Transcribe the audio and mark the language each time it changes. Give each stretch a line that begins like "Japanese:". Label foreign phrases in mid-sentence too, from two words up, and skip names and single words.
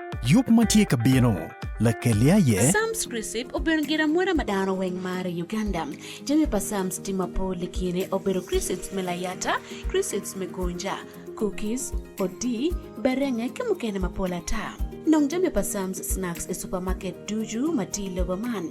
Acoli: Yup matie kabieno, la kelia ye. Sam's Crisp obengira mwera madano weng mare Uganda. Jami pa Sam's timapo likine obero crisps melayata, crisps megonja, cookies, odi, berenge kemukene mapola ta. Nong jami pa Sam's Snacks e supermarket duju matilo baman.